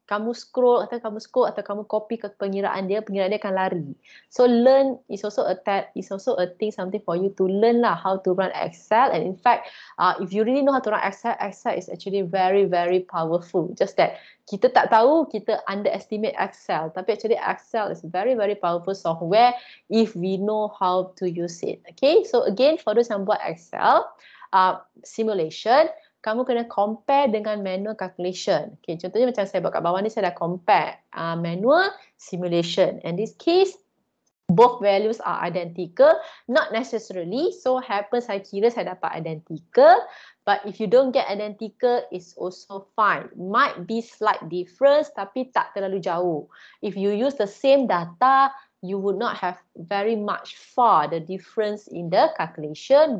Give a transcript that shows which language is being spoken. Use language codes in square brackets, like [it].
[ms] kamu scroll atau kamu copy ke pengiraan dia akan lari. [en] So learn is also a thing, something for you to learn lah how to run Excel. And in fact, if you really know how to run Excel is actually very, very powerful. [ms] Just that kita tak tahu, kita underestimate Excel. Tapi [en] actually Excel is very, very powerful software if we know how to use it. Okay, so again for those [ms] yang buat [en] Excel, simulation, [ms] kamu kena [en] compare dengan manual calculation. [ms] Okay, contohnya macam saya buat kat bawah ni, saya dah compare manual simulation. [en] In this case, both values are identical. Not necessarily. [ms] So happen saya kira saya dapat identical. [en] But if you don't get identical, it's also fine. Might be slight difference [ms] tapi tak terlalu jauh. [en] If you use the same data, you would not have very much far the difference in the calculation.